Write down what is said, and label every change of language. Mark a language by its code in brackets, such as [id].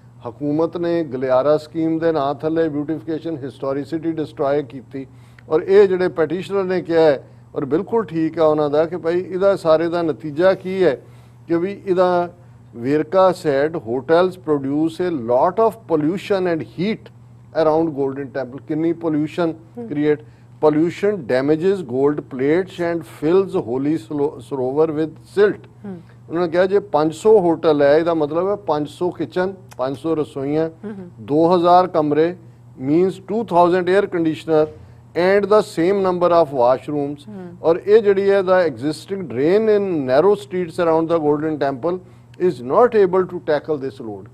[pa] ਹਕੂਮਤ ਨੇ ਗਲਿਆਰਾ ਸਕੀਮ ਦੇ ਨਾਂ ਥੱਲੇ ਬਿਊਟੀਫਿਕੇਸ਼ਨ ਹਿਸਟੋਰੀਸਿਟੀ ਡਿਸਟਰੋਏ ਕੀਤੀ। ਔਰ ਇਹ ਜਿਹੜੇ ਪੈਟੀਸ਼ਨਰ ਨੇ ਕਿਹਾ ਹੈ ਔਰ ਬਿਲਕੁਲ ਠੀਕ ਆ ਉਹਨਾਂ ਦਾ ਕਿ ਭਾਈ ਇਹਦਾ ਸਾਰੇ ਦਾ ਨਤੀਜਾ ਕੀ ਹੈ ਕਿ ਵੀ ਇਹਦਾ [en] ਵੇਰਕਾ said hotels produce a lot of pollution and heat around Golden Temple. [pa] ਕਿੰਨੀ pollution create, [en] pollution damages gold plates and fills holy sarovar with silt। [pa] ਉਹਨਾਂ ਨੇ ਕਿਹਾ ਜੇ 500 ਹੋਟਲ ਹੈ ਇਹਦਾ ਮਤਲਬ ਹੈ 500 ਕਿਚਨ, 500 ਰਸੋਈਆਂ, 2000 ਕਮਰੇ [en] means 2000 air conditioner and the same number of washrooms। [pa] ਔਰ ਇਹ ਜਿਹੜੀ ਹੈ [en] the existing drain in narrow streets around the golden temple is not able to tackle this load।